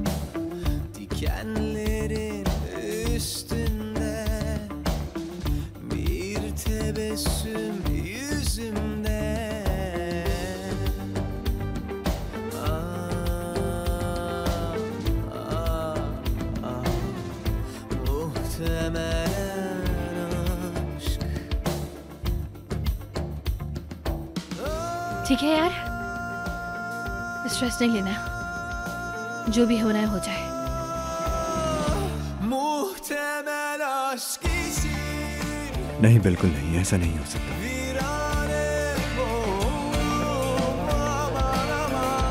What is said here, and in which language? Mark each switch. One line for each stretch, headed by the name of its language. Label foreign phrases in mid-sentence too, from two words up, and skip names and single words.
Turkish: Dikenlerin üstünde bir tebessüm yüzümde. Muhtemelen aşk.
Hindi: ठीक है यार, स्ट्रेस नहीं लेना, जो भी होना है हो जाए।
Turkish: Muhtemel aşk için
Hindi: नहीं, बिल्कुल नहीं, ऐसा नहीं हो सकता।
Turkish: virane oldum aman aman.